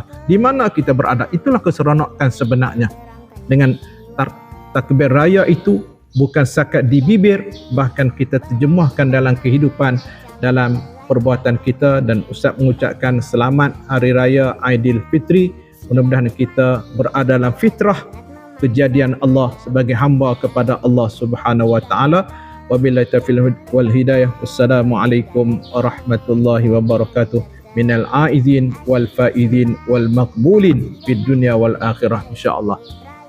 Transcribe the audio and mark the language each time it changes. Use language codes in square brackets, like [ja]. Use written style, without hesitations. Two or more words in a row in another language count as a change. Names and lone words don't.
[ms] Di mana kita berada, itulah keseronokan sebenarnya. Dengan takbir raya itu bukan sakat di bibir, bahkan kita terjemahkan dalam kehidupan, dalam perbuatan kita. Dan Ustaz mengucapkan selamat Hari Raya Aidilfitri. Mudah-mudahan kita berada dalam fitrah kejadian Allah sebagai hamba kepada [ar] الله سبحانه وتعالى. وبالله التوفيق والهداية. والسلام عليكم ورحمة الله وبركاته. من العائدين والفائزين والمقبولين في الدنيا والآخرة إن شاء الله.